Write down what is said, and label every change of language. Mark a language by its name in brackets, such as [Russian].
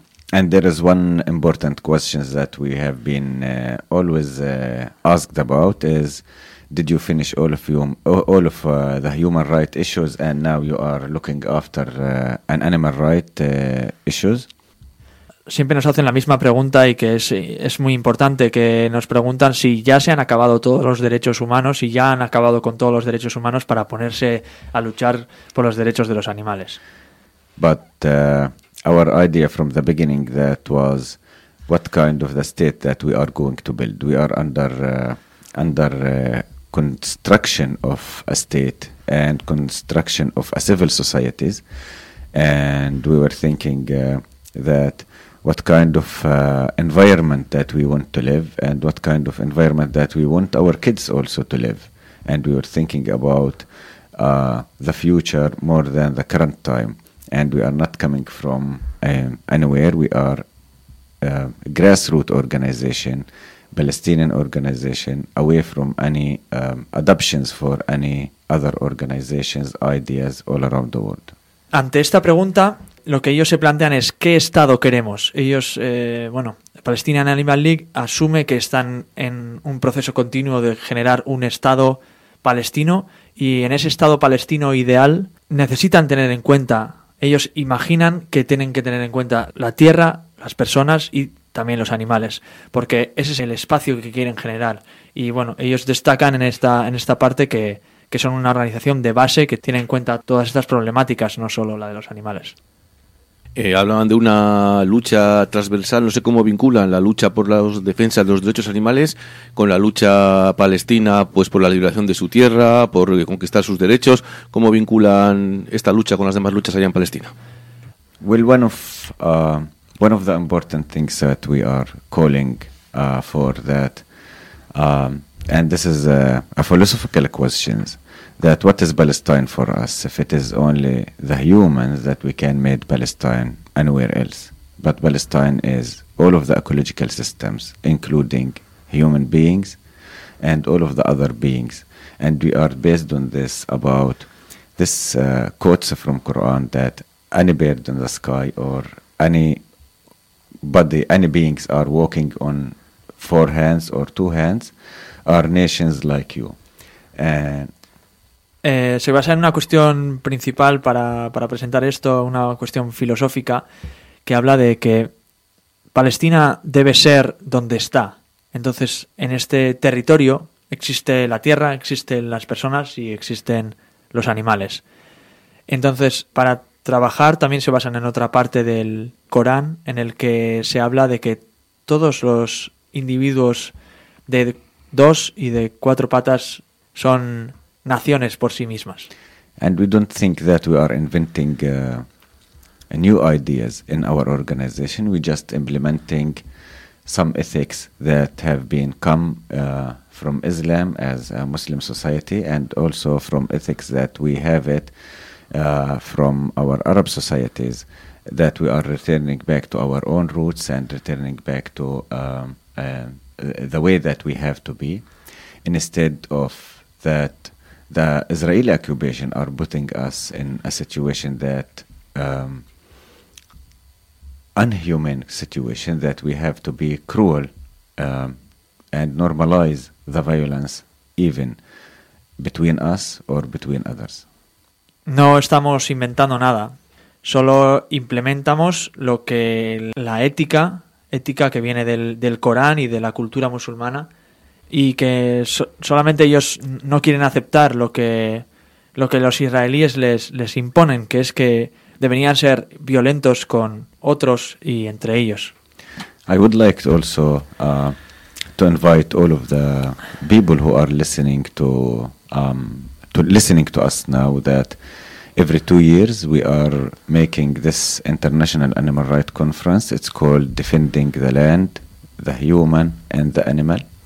[English] And there is one important question that we have been always asked about is, did you finish all of the human right issues and now you are looking after an animal right issues? [Spanish] Siempre nos hacen la misma pregunta y que es muy importante, que nos preguntan si ya se han acabado todos los derechos humanos y ya han acabado con todos los derechos humanos para ponerse a luchar por los derechos de los animales. [English] But our idea from the beginning that was what kind of the state that we are going to build. We are under construction of a state and construction of a civil societies, and we were thinking that what kind of environment that we want to live and what kind of environment that we want our kids also to live. And we were thinking about the future more than the current time. And we are not coming from anywhere. We are a grassroots organization, Palestinian organization, away from any adoptions for any other organizations, ideas all around the world. [Spanish] Ante esta pregunta, lo que ellos se plantean es qué Estado queremos. Ellos, bueno, Palestinian Animal League asume que están en un proceso continuo de generar un Estado palestino y en ese Estado palestino ideal necesitan tener en cuenta, ellos imaginan que tienen que tener en cuenta la tierra, las personas y también los animales, porque ese es el espacio que quieren generar. Y bueno, ellos destacan en esta parte que son una organización de base que tiene en cuenta todas estas problemáticas, no solo la de los animales. Hablaban de una lucha transversal, no sé cómo vinculan la lucha por la defensa de los derechos animales con la lucha palestina, pues por la liberación de su tierra, por conquistar sus derechos. ¿Cómo vinculan esta lucha con las demás luchas allá en Palestina? [English] Well, one of the important things that we are calling for that, and this is a philosophical question, that what is Palestine for us if it is only the humans that we can make Palestine anywhere else? But Palestine is all of the ecological systems, including human beings and all of the other beings. And we are based on this about this quotes from Quran that any bird in the sky or any body, any beings are walking on four hands or two hands are nations like you. And [Spanish] Se basa en una cuestión principal para presentar esto, una cuestión filosófica que habla de que Palestina debe ser donde está. Entonces, en este territorio existe la tierra, existen las personas y existen los animales. Entonces, para trabajar también se basan en otra parte del Corán en el que se habla de que todos los individuos de dos y de cuatro patas son naciones por sí mismas. [English] And we don't think that we are inventing new ideas in our organization. We're just implementing some ethics that have been come from Islam as a Muslim society and also from ethics that we have it from our Arab societies, that we are returning back to our own roots and returning back to the way that we have to be, instead of that the Israeli occupation are putting us in a situation that unhuman situation that we have to be cruel and normalize the violence even between us or between others. [Spanish] No estamos inventando nada, solo implementamos lo que la ética que viene del Corán y de la cultura musulmana. Y que solamente ellos no quieren aceptar lo que los israelíes les imponen, que es que deberían ser violentos con otros y entre ellos. [English] I would like to also to invite all of the people who are listening to us now that every 2 years we are making this international animal rights conference. It's called Defending the Land, the Human and the Animal.